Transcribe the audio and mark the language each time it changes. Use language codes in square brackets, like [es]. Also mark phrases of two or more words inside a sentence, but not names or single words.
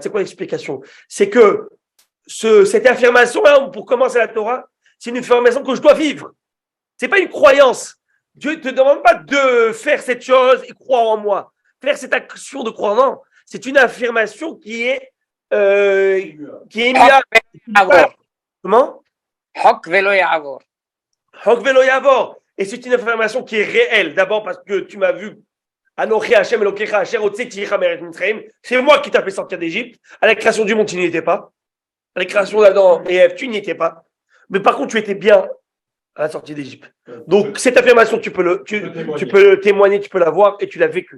[fr] C'est quoi l'explication? C'est que cette affirmation-là, pour commencer la Torah, c'est une affirmation que je dois vivre. C'est pas une croyance. Dieu ne te demande pas de faire cette chose et croire en moi. Faire cette action de croire, non. C'est une affirmation qui est Comment? [he] חוק ולא יעבור. חוק ולא יעבור. [fr] Et c'est une affirmation qui est réelle. D'abord parce que tu m'as vu. [he] אנכי השם אלוקיך אשר הוצאתיך מארץ מצרים. [fr] C'est moi qui t'ai fait sortir d'Égypte. À la création du monde, tu n'y étais pas. À la création d'Adam et Ève, tu n'y étais pas. Mais par contre, tu étais bien à la sortie d'Égypte. Donc cette affirmation, tu peux le témoigner, tu peux la voir et tu l'as vécu.